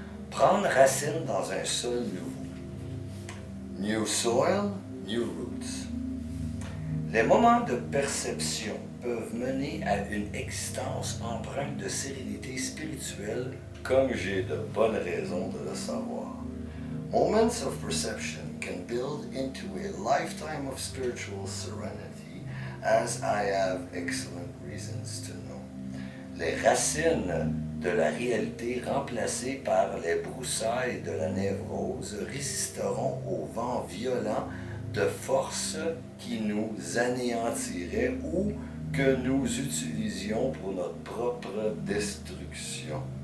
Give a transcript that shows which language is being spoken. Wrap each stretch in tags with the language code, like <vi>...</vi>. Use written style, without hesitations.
<fr>Prendre racine dans un sol nouveau.</fr> <en>New soil, new roots.</en> <fr>Les moments de perception peuvent mener à une existence empreinte de sérénité spirituelle, comme j'ai de bonnes raisons de le savoir.</fr> <en>Moments of perception can build into a lifetime of spiritual serenity, as I have excellent reasons to know.</en> <fr>Les racines de la réalité remplacées par les broussailles de la névrose résisteront au vent violent de forces qui nous anéantiraient ou que nous utilisions pour notre propre destruction.</fr>